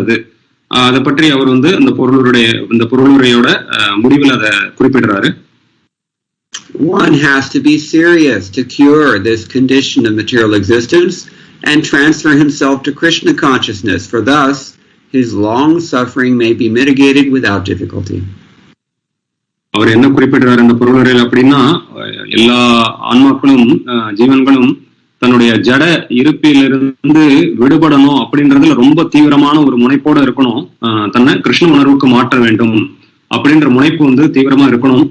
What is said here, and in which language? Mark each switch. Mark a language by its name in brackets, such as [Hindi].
[Tamil] அது அதை பற்றி அவர் வந்து அந்த பொருளுரையோட முடிவில் அதை குறிப்பிடுறாரு. [English] One has to be serious to cure this condition of material existence and transfer himself to Krishna consciousness, for thus his long suffering may be mitigated without difficulty. [Tamil] அவர் என்ன குறிப்பிடுறாரு இந்த பொருளுரையில் அப்படின்னா, எல்லா ஆன்மாக்களும் ஜீவன்களும் தன்னுடைய ஜட இருப்பிலிருந்து விடுபடணும் அப்படின்றதுல ரொம்ப தீவிரமான ஒரு முனைப்போட இருக்கணும். தன்னை கிருஷ்ண உணர்வுக்கு மாற்ற வேண்டும் அப்படின்ற முனைப்பு வந்து தீவிரமா இருக்கணும்.